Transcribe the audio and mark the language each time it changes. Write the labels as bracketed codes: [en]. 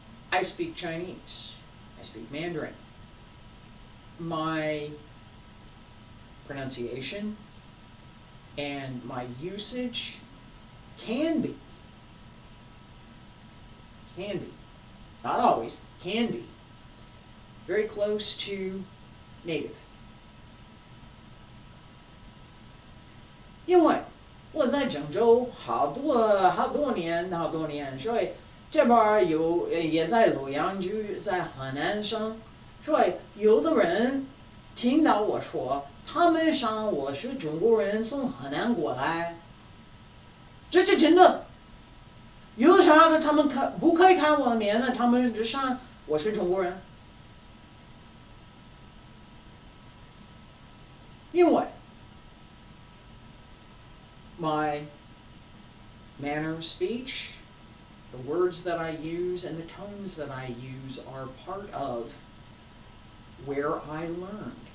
[en] I speak Chinese. I speak Mandarin. My pronunciation and my usage can be, not always, can be very close to native. [zh] 因为我在郑州好多年，所以这边儿也在洛阳区，在河南省，所以有的人听到我说，他们想我是中国人，从河南过来，这真的。有啥的他们不可以看我的脸呢？他们只想我是中国人，因为 [en] my manner of speech, the words that I use and the tones that I use are part of where I learned.